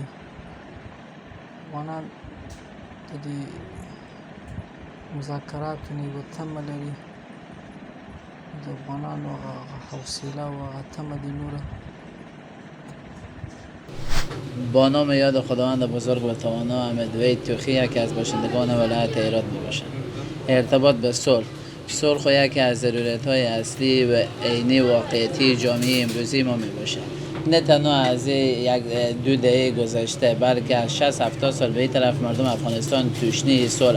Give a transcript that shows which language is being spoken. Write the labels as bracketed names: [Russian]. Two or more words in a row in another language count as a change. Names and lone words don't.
[Pashto] افغانان د دې مذاکراتو نه یوه تمه لري. د افغانانو هغه حوصله او هغه تمه دې نوره [Persian] با نام یاد خداوند بزرگ و توانا حمید وحید توخی یکی از باشندگان ولایت هرات میباشند. ارتباط به صلح خو یکی از ضرورت‌های اصلی و عینی واقعیتی جامعه امروزی ما میباشد. نه تنها از یک دو دهه گذشته بلکه از 60-70 سال به این طرف مردم افغانستان توشنی صلح.